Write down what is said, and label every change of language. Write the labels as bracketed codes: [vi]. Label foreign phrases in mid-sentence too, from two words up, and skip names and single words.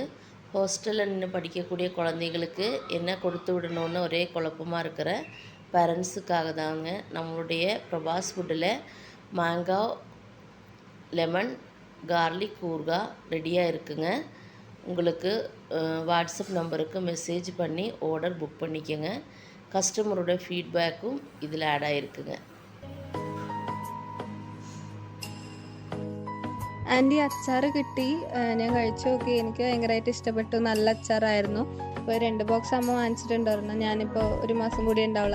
[ta] ஹாஸ்டலில் நின்று படிக்கக்கூடிய குழந்தைங்களுக்கு என்ன கொடுத்து விடணுன்னு ஒரே குழப்பமாக இருக்கிற பேரண்ட்ஸுக்காக தாங்க நம்மளுடைய பிரபாஸ் ஃபுட்டில் மாங்கா [en] lemon garlic [ta] ஊறுகாய் ரெடியாக இருக்குங்க. உங்களுக்கு வாட்ஸ்அப் நம்பருக்கு மெசேஜ் பண்ணி [en] order book [ta] பண்ணிக்கோங்க. [en] customerുടെ feedbackും [ml] ഇതിൽ ആഡ് ആയിരിക്കുங்க. ആൻറ്റി അച്ചാർ കിട്ടി, ഞാൻ കഴിച്ചു നോക്കി. എനിക്ക് ഭയങ്കരമായിട്ട് ഇഷ്ടപ്പെട്ടു. നല്ല അച്ചാറായിരുന്നു. ഇപ്പോൾ 2 ബോക്സ് അമ്മ വാങ്ങിച്ചിട്ടുണ്ടായിരുന്നു. ഞാനിപ്പോൾ 1 മാസം കൂടി ഉണ്ടാവുള്ളൂ.